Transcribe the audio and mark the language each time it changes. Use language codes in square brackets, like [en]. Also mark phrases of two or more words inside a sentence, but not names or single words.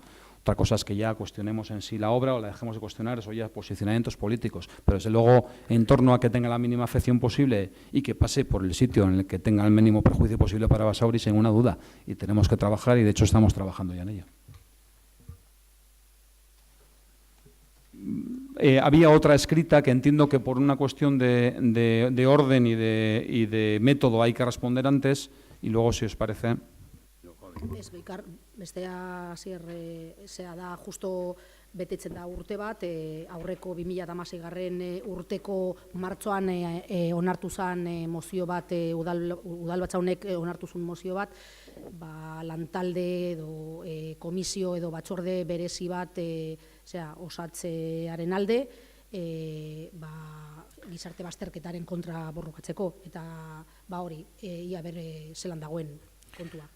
[es] Otra cosa es que ya cuestionemos en sí la obra o la dejemos de cuestionar, eso ya posicionamientos políticos, pero desde luego en torno a que tenga la mínima afección posible y que pase por el sitio en el que tenga el mínimo perjuicio posible para Basauri, sin ninguna duda, y tenemos que trabajar y de hecho estamos trabajando ya en ello. Había otra escrita que entiendo que por una cuestión de orden y de método hay que responder antes y luego, si os parece. [eu] Ez, Beikar, bestea zea da justo betetzen da urte bat, aurreko 2016 urteko martxoan onartu zen mozio bat, udalbatza honek onartu zuen mozio bat, lantalde edo komisio edo batzorde berezi bat osatzearen alde, gizarte bazterketaren kontra borrokatzeko, eta hori, ia bere zelan dagoen kontua.